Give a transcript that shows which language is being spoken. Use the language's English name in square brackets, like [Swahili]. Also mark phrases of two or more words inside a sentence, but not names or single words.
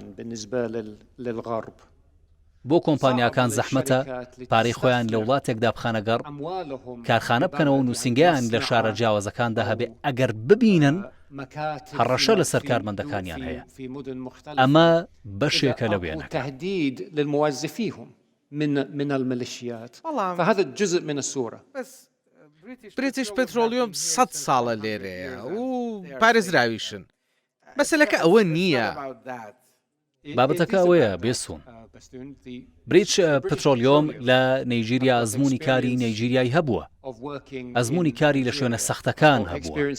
[Central Kurdish] بۆ کۆمپانیاکان زەحمەتە پارەی خۆیان لە وڵاتێکدا بخانەگەڕ کارخانە بکەنەوە و نووسنگیان لە شارە جیاوازەکاندا هەبێ ئەگەر ببینن هەڕەشە لەسەر کارمەندەکانیان هەیە ئەمە بەشێکە لە وێنەکە [Arabic] من الميليشيات فهذا جزء من الصورة [Central Kurdish] بریتیش پێترۆلیۆم 100 ساڵە لێرەیە و پارێزراویشن مەسەلەکە ئەوە نییە بابەتەکە ئەوەیە بێسوون بریتش پترۆلیۆم لە نەیجیریا ئەزمموی کاری نەیجیریای هەبووە ئەزمموی کاری لە شوێنە سەختەکان هەبووە